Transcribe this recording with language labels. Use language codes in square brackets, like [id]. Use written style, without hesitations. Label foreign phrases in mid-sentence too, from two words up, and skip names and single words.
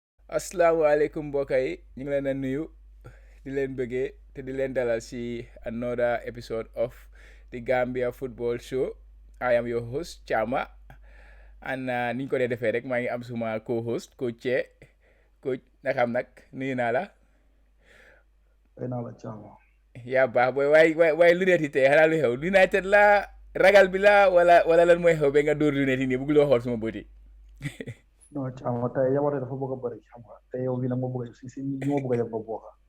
[wo] asalaamaaleykum mbokk yi ñu ngi leen a nuyu di leen bëggee te di leen dalal si [en] another episode of the Gambia Football Show. I am your host Chama and [wo] ni ñu ko dee defee rek maa ngi am suma [en] co-host coach [wo] Che coach naka am nag nuyu naa la. yaa baax booy waaye lunette yi tey xanaa lu xew United la ragal bi la wala lan mooy xew ba nga dóor lunette yi nii bëgg loo xool suma bët yi. non Thiam tey yow dafa bëgg a bëri xam nga te yow bii nag moo bëgg a si ñi ma bëgg a yem ba bokk.